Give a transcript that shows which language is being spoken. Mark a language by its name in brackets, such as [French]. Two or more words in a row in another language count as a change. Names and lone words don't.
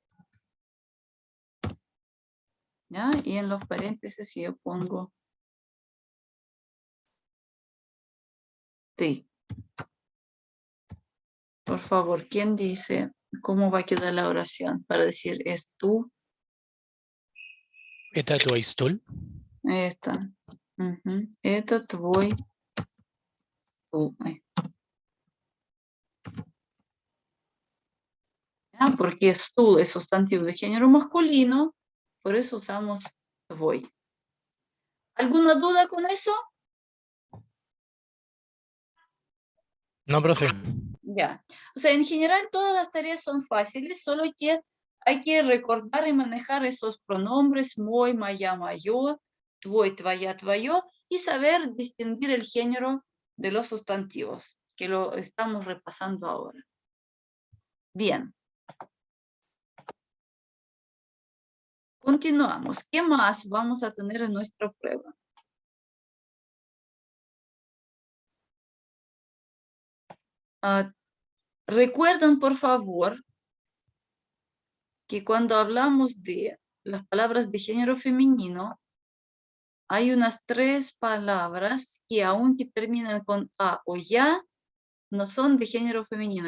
[Spanish] ¿Ya? Y en los paréntesis yo pongo ты. Por favor, ¿quién dice cómo va a quedar la oración para decir es tú? [Russian] Это твой стул. Это. Это твой стул. [Spanish] Porque стул es sustantivo de género masculino, por eso usamos твой. ¿Alguna duda con eso? No, profe. Ya. O sea, en general todas las tareas son fáciles, solo que hay que recordar y manejar esos pronombres [Russian] мой, моя, моё, твой, твоя, твоё, [Spanish] y saber distinguir el género de los sustantivos, que lo estamos repasando ahora. Bien. Continuamos. ¿Qué más vamos a tener en nuestra prueba? Recuerden, por favor, que cuando hablamos de las palabras de género femenino, hay unas 3 palabras que aunque terminan con a o ya, no son de género femenino.